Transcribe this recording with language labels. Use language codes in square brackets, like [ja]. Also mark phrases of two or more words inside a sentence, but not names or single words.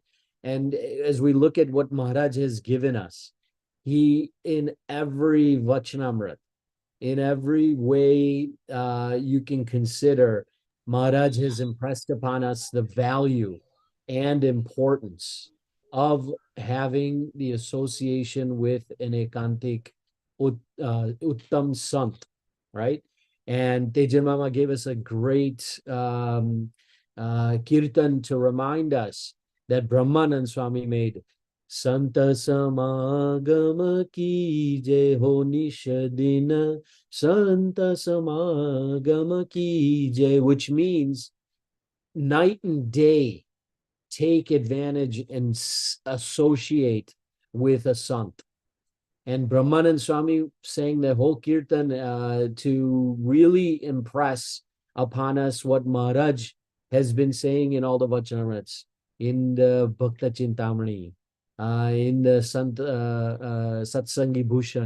[en] And as we look at what Maharaj has given us, he, in every Vachanamrit, in every way you can consider, Maharaj has impressed upon us the value and importance of having the association with an Ekantik Uttam Sant, right? And Tejan Mama gave us a great kirtan to remind us that Brahmanand Swami made. [hi] Santa samagama ki jai ho nishadina, Santa samagama ki jai, [en] which means night and day take advantage and associate with a sant. And Brahmanand Swami sang the whole kirtan to really impress upon us what Maharaj has been saying in all the Vachanamrits, in the Bhakta Chintamani, in the Satsangi Bhushan.